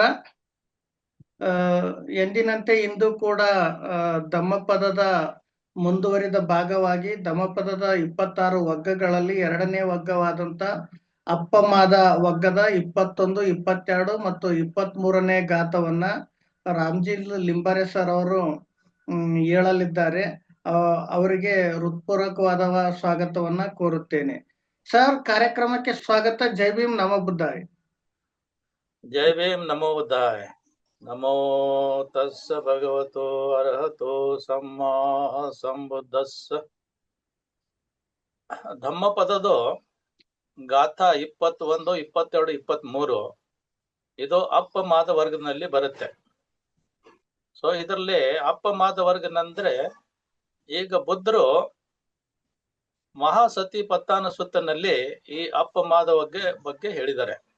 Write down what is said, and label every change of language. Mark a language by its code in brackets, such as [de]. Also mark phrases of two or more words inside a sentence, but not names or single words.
[kn] ಆ, ಎಂದಿನಂತೆ ಇಂದು ಕೂಡ ಧಮ್ಮಪದದ ಮುಂದುವರಿದ ಭಾಗವಾಗಿ ಧಮ್ಮಪದದ 26 ವಗ್ಗಗಳಲ್ಲಿ ಎರಡನೇ ವಗ್ಗವಾದಂತ ಅಪ್ಪಮಾದ ವಗ್ಗದ 21, 22 ಮತ್ತು 23ನೇ ಗಾಥವನ್ನ ರಾಮ್ಜಿ ಲಿಂಬಾರೆ ಸರ್ ಅವರು ಹೇಳಲಿದ್ದಾರೆ. ಅವರಿಗೆ ಹೃತ್ಪೂರ್ವಕವಾದ ಸ್ವಾಗತವನ್ನ ಕೋರುತ್ತೇನೆ. ಸರ್, ಕಾರ್ಯಕ್ರಮಕ್ಕೆ ಸ್ವಾಗತ. [pi] जय भीम, नमो बुद्धाय. जय भीम, नमो बुद्धाय. नमो तस्स भगवतो अरहतो सम्मा संबुद्धस्स. [kn] ಧಮ್ಮಪದದ ಗಾಥಾ 21, 22, 23 ಇದು ಅಪ್ಪಮಾದ ವರ್ಗದಲ್ಲಿ ಬರುತ್ತೆ. ಸೊ ಇದರಲ್ಲಿ ಅಪ್ಪಮಾದ ವರ್ಗನಂದ್ರೆ ಈಗ ಬುದ್ಧರು ಮಹಾಸತಿ ಪತ್ತಾನ ಸುತ್ತನಲ್ಲಿ ಈ ಅಪ್ಪಮಾದ ಬಗ್ಗೆ ಹೇಳಿದ್ದಾರೆ.